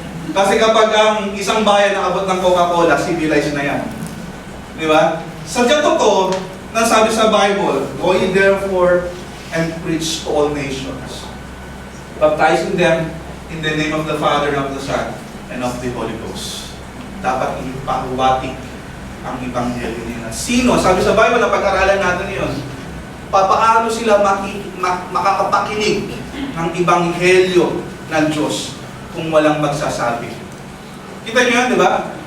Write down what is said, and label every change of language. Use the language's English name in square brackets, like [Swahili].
[Filipino] Kasi kapag ang isang bayan nakabot ng Coca-Cola, civilized na yan. Di ba? Sadyang totoo, nasabi sa Bible, [English] go ye therefore and preach to all nations, baptizing them in the name of the Father, and of the Son, and of the Holy Ghost. [Filipino] Dapat ipahuwatik ang Ebanghelyo nila. Sino? Sabi sa Bible, na pag-aralan natin yun, papaano sila makakapakinig ng Ebanghelyo ng Diyos kung walang magsasabi? Kita niyo yan, di ba?